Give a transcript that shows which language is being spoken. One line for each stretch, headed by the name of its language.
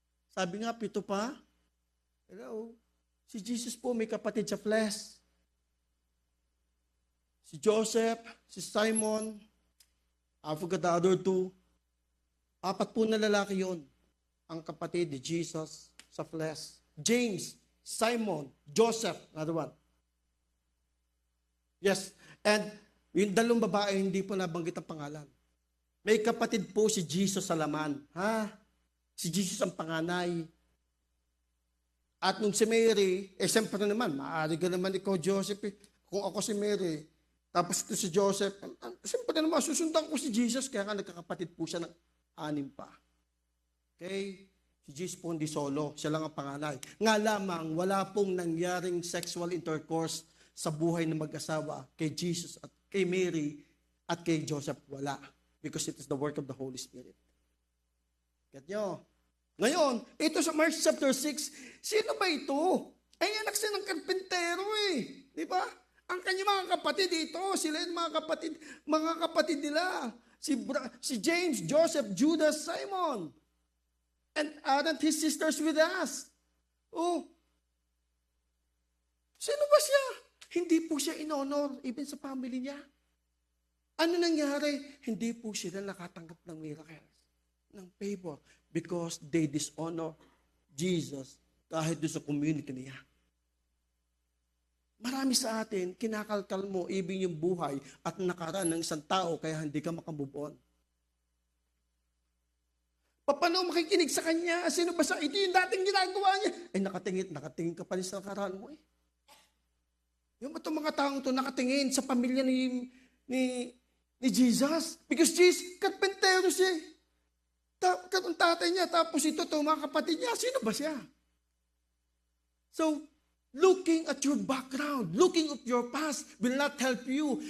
Filipino: Sabi nga, 7 pa. Hello? Si Jesus po may kapatid sa flesh.
English: Si Joseph, si Simon, I forgot the other 2.
Filipino: 4 po na lalaki yun. Ang kapatid ni Jesus sa flesh.
English: James, Simon, Joseph, another one.
Filipino: Yes, and yung 2 babae, hindi po nabanggit ang pangalan. May kapatid po si Jesus sa laman. Ha? Si Jesus ang panganay. At nung si Mary, siyempre naman, maaari ka naman ikaw, Joseph. Kung ako si Mary, tapos ito si Joseph, siyempre naman, susundan ko si Jesus, kaya nga nagkakapatid po siya ng 6 pa. Okay? Si Jesus po hindi solo. Siya lang ang panganay. Nga lamang, wala pong nangyaring sexual intercourse sa buhay ng mag-asawa kay Jesus at kay Mary at kay Joseph. Wala.
English: Because it is the work of the Holy Spirit.
Filipino: Get nyo? Ngayon, ito sa Mark chapter 6, sino ba ito? Ay, anak siya ng karpentero eh. Di ba? Ang kanyang mga kapatid dito, sila yung mga kapatid nila. Si James, Joseph, Judas, Simon.
English: And aren't his sisters with us? Oh.
Filipino: Sino ba siya? Hindi po siya in-honor, even sa family niya. Ano nangyari? Hindi po sila nakatanggap ng miracles, ng favor,
English: because they dishonor Jesus
Filipino: kahit doon sa community niya. Marami sa atin, kinakalkal mo even yung buhay at nakaraan ng isang tao kaya hindi ka makamove on. Paano makikinig sa kanya? Sino ba sa ito yung dating ginagawa niya? Eh nakatingin ka pa rin sa nakaraan mo eh. Yung itong mga taong ito nakatingin sa pamilya ni Jesus. Because Jesus, karpentero siya. Ang tatay niya, tapos ito, mga kapatid niya, sino ba siya?
English: So, looking at your background, looking at your past will not help you.